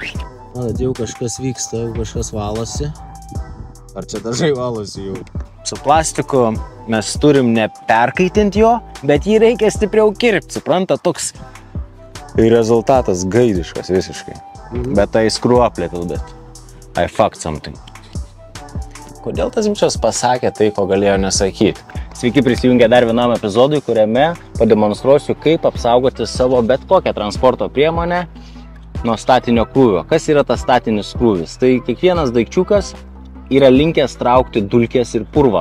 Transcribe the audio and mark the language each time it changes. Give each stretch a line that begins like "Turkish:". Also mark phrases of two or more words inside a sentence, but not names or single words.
Lithuanian: Matot, jau kažkas vyksta, jau kažkas valosi. Ar čia dažai valosi jau? Su plastiku mes turim neperkaitinti jo, bet jį reikia stipriau kirpti. Supranta, toks rezultatas gaidiškas visiškai. Bet tai skruoplėtų, bet
English: I fucked something.
Lithuanian: Kodėl tas bičias pasakė tai, ko galėjo nesakyti? Sveiki prisijungę dar vienam epizodui, kuriame pademonstruosiu, kaip apsaugoti savo bet kokią transporto priemonę nuo statinio krūvio. Kas yra tas statinis krūvis? Tai kiekvienas daikčiukas yra linkęs traukti dulkės ir purvą.